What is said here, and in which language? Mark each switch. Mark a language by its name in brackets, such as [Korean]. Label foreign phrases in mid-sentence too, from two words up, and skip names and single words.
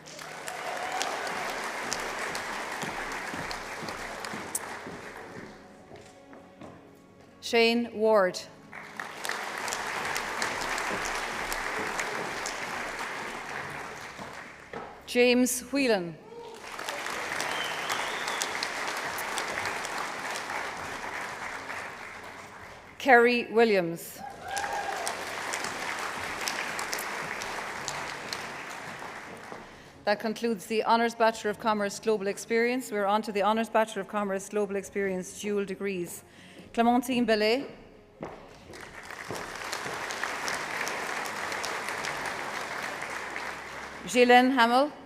[English] Shane Ward. James Whelan. Kerry Williams. That concludes the Honours Bachelor of Commerce Global Experience. We're on to the Honours Bachelor of Commerce Global Experience dual degrees. Clémentine Bellet. Ghislaine Hamill.